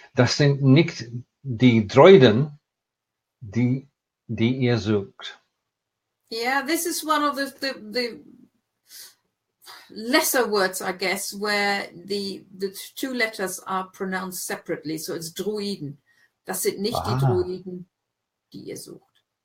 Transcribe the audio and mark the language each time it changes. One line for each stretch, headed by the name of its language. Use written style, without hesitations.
German: Das sind nicht die Droiden, die ihr sucht.
English: Yeah, this is one of the lesser words, I guess, where the two letters are pronounced separately. So it's Droiden.
German: Das sind nicht die Droiden, die ihr sucht.